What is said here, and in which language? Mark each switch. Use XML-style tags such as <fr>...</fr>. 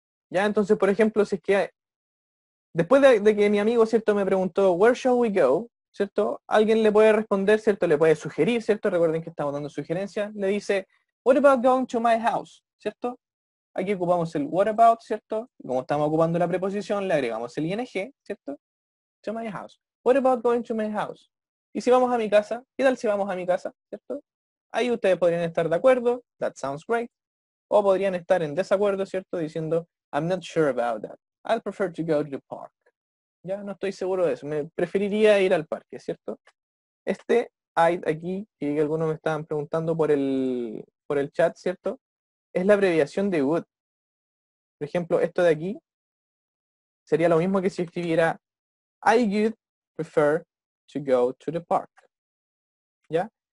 <es>Ya, entonces, por ejemplo, si es que después de que mi amigo, ¿cierto?, me preguntó,</es> <en>where shall we go?</en> <es>¿Cierto? Alguien le puede responder, ¿cierto? Le puede sugerir, ¿cierto? Recuerden que estamos dando sugerencias. Le dice,</es> <en>what about going to my house?</en> <es>¿Cierto? Aquí ocupamos el what about, ¿cierto? Como estamos ocupando la preposición, le agregamos el ing, ¿cierto?</es> <en>To my house. What about going to my house?</en> <es>Y si vamos a mi casa, ¿qué tal si vamos a mi casa? ¿Cierto? Ahí ustedes podrían estar de acuerdo,</es> <en>that sounds great.</en> <es>O podrían estar en desacuerdo, ¿cierto? Diciendo,</es> <en>I'm not sure about that. I'd prefer to go to the park.</en> <es>Ya no estoy seguro de eso. Me preferiría ir al parque, ¿cierto? Este I aquí, que algunos me estaban preguntando por el chat, ¿cierto? Es la abreviación de would. Por ejemplo, esto de aquí sería lo mismo que si escribiera</es> <en>I would prefer to go to the park.</en> <es>¿Ya?</es>